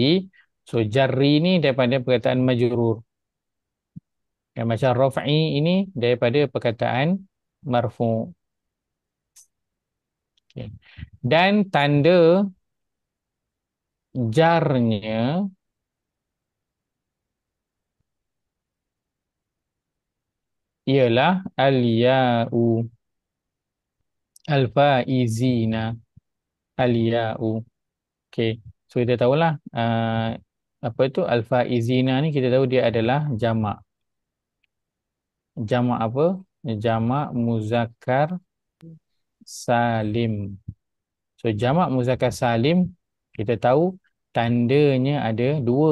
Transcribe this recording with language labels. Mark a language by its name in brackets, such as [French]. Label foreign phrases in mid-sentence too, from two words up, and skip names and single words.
[Malay] So jarri ni daripada perkataan majrur. Yang macam raf'i ini daripada perkataan marfu'. Okay. Dan tanda jarnya ialah al-ya'u. [Arabic] الفائزين. الياء. [Malay] Okay. So kita tahulah apa itu al-faizina ni, kita tahu dia adalah jamak. Jamak apa? Jamak muzakkar salim. So jamak muzakkar salim kita tahu tandanya ada dua.